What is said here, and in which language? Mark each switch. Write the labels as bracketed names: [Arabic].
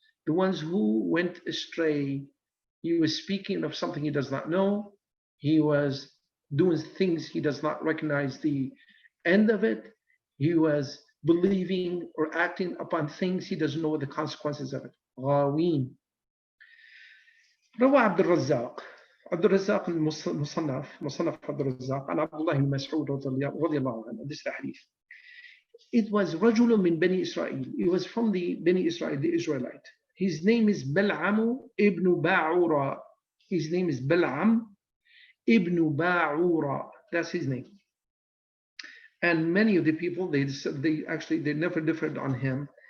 [English] The ones who went astray. He was speaking of something he does not know. He was doing things he does not recognize the end of it. He was believing or acting upon things he doesn't know the consequences of it. [Arabic] غاوين. روى عبد الرزاق. عبد الرزاق مصنف عبد الرزاق عن عبد الله بن مسعود رضي الله عنه. [English] This is the hadith. It was [Arabic] رجل من بني إسرائيل. [English] It was from the Bani Israel, the Israelite. His name is Bal'am ibn Ba'ura. His name is Bal'am ibn Ba'ura. That's his name. And many of the people, they never differed on him.